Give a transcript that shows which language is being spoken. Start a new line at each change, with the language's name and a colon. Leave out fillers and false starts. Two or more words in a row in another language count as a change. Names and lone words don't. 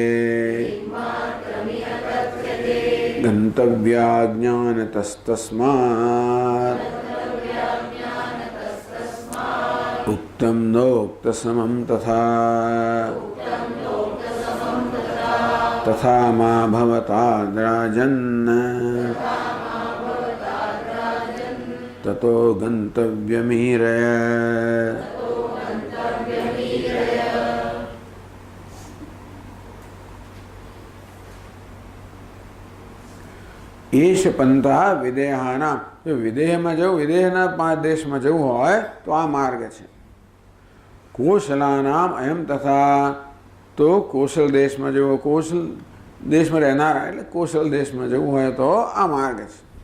Sanskrit: गन्तव्याज्ञानतस्तस्मात् उक्तं नोक्तसमं तथा मा भवताद्राजन् ततो गन्तव्यमीरय. એશ પંથા વિદેહાના,
Gujarati: જો વિદેહમાં જવું, વિદેહના 5 દેશમાં જવું હોય તો આ માર્ગ છે.
Sanskrit: કૌશલાનામ અયમ તથા,
Gujarati: તો કૌશલ દેશમાં જવું, કૌશલ દેશમાં રહેનારા એટલે કૌશલ દેશમાં જવું હોય તો આ માર્ગ છે.